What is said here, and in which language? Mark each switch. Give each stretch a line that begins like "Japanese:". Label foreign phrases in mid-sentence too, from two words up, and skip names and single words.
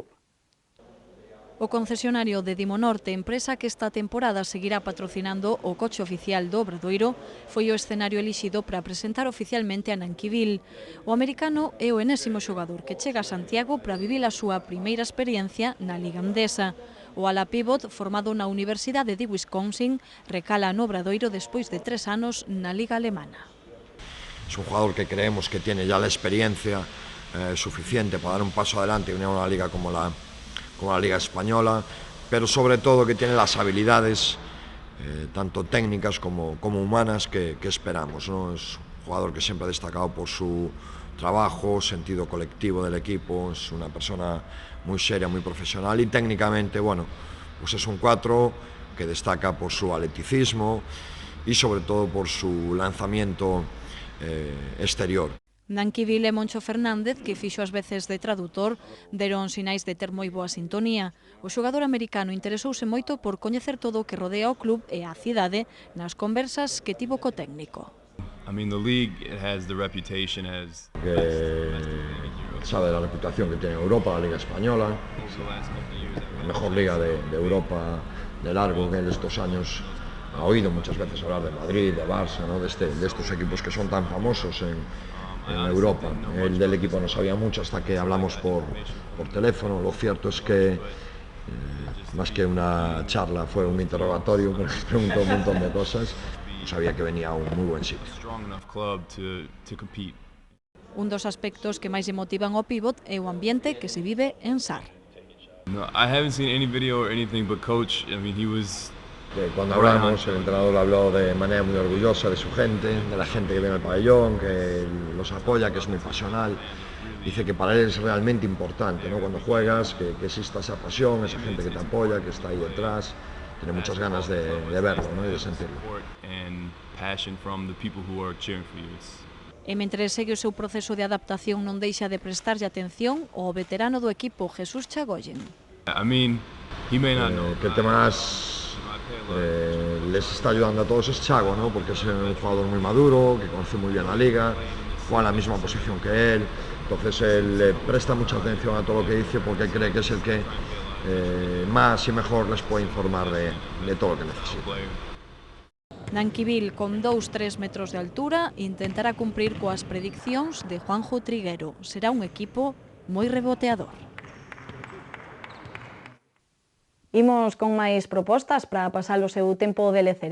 Galician: O concesionario de Dimonorte, empresa que esta temporada seguirá patrocinando o coche oficial do Obradoiro, foi o escenario elixido para presentar oficialmente a Nankivil. O americano é o enésimo xogador que chega a Santiago para vivir a súa primeira experiencia na Liga Endesa. O ala pívot, formado na Universidade de Wisconsin, recala no Obradoiro despois de 3 anos na Liga Alemana.
Spanish: Es un jugador que creemos que tiene ya la experiencia suficiente para dar un paso adelante y unir a una liga como la Liga Española, pero sobre todo que tiene las habilidades tanto técnicas como humanas que esperamos, ¿no? Es un jugador que siempre ha destacado por su trabajo, sentido colectivo del equipo, es una persona muy seria, muy profesional y técnicamente, bueno, pues es un 4 que destaca por su atleticismo y sobre todo por su lanzamiento exterior.
Galician: Nankivil e Moncho Fernández, que fixo as veces de tradutor, deron sinais de ter moi boa sintonía. O xogador americano interesouse moito por coñecer todo o que rodea o club e a cidade nas conversas que tivo co técnico.
Spanish: Sabe la reputación que tiene Europa, la Liga Española, la mejor liga de Europa de largo, que en estos años ha oído muchas veces hablar de Madrid, de Barça, ¿no? de estos equipos que son tan famosos en Europa. El del equipo no sabía mucho hasta que hablamos por teléfono. Lo cierto es que más que una charla fue un interrogatorio, me preguntó un montón de cosas. Sabía que venía a un muy buen sitio.
Galician: Un dos aspectos que máis lle motivan ao pívot é o ambiente que se vive en SAR.
English: No, I haven't seen any video or anything, but coach, I mean, he was...
Spanish: Cuando hablamos, el entrenador habló de manera muy orgullosa de su gente, de la gente que viene al pabellón, que los apoya, que es muy pasional. Dice que para él es realmente importante, ¿no? Cuando juegas, que exista esa pasión, esa gente que te apoya, que está ahí detrás. Tiene muchas ganas de verlo, ¿no? Y de sentirlo.
Galician: E mentre segue o seu proceso de adaptación non deixa de prestarlle atención ao veterano do equipo, Jesús Chagoyen.
Spanish: Que el tema les está ayudando a todos es Chago, ¿no? Porque es un jugador muy maduro, que conoce muy bien la liga, juega en la misma posición que él, entonces él le presta mucha atención a todo lo que dice porque cree que es el que más y mejor les puede informar de todo lo que necesita.
Galician: Nanquivil, con 2-3 metros de altura, intentará cumprir coas prediccións de Juanjo Triguero. Será un equipo moi reboteador. Imos con máis propostas para pasar o seu tempo de lecer.